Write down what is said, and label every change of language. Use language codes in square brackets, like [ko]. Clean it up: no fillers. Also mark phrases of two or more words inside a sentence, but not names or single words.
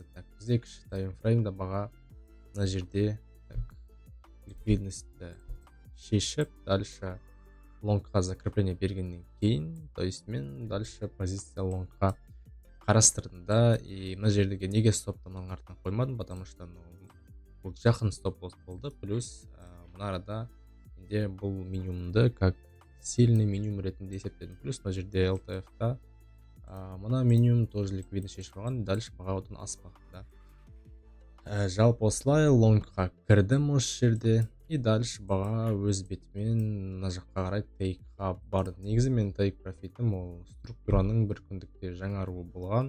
[kk] Так, бізде кіші таймфреймда баға мына жерде ликвидностьті шешіп, дальше лонгқа закрепление бергеннен кейін, [ru] то есть [kk] мен [ru] дальше позиция [kk] лонгқа қарастырдым да. И мына жердегі неге стопты мұның артына қоймадым, [ru] потому что [kk] бұл жақын [en] stop loss [kk] болды. Плюс мына арада менде бұл минимумды [ru] как сильный минимум [kk] ретінде есептедім. Плюс мына жерде LTF-та мына [ru] минимум тоже ликвидность [kk] шешіп алған, дальше баға одан аспақты да. Жалпы осылай лонгқа кірдім осы жерде. И дальше баға өз бетімен мына жаққа қарай тейкқа барды. Негізі мен тейк профитім ол структураның бір күндікте жаңаруы болған.